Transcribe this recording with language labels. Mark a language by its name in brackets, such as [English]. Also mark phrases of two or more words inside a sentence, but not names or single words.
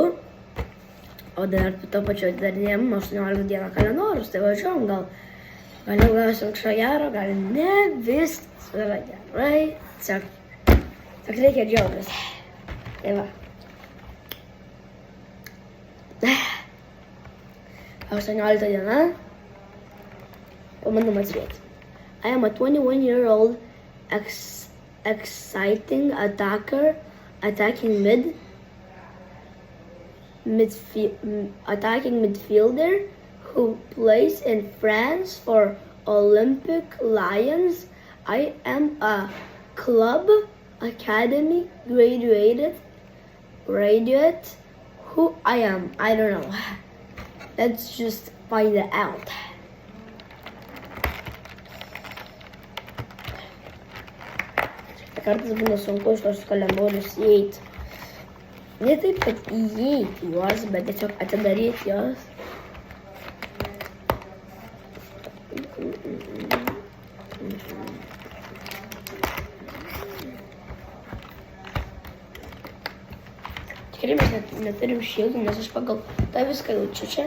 [Lithuanian] O dar to pačiu atidarinėjom 18 dieną kalendorius, tai važiuojam, gal gausim kažką gero, gal ne, viskas yra gerai. Tiesiog reikia džiaugtis. Tai va. 18 diena. Pabandom atsvėti. [English] I am a 21-year-old exciting attacker, attacking midfielder who plays in France for Olympic Lions. I am a club academy graduate. Who I am, I don't know. Let's just find it out. [Lithuanian] Kartais būna sunku iš tos kalendorius įeiti. Ne taip, kad įeiti juos, bet tiesiog atidaryti juos. Tikrai mes neturim šildų, nes aš pagal tą viską jaučiu čia.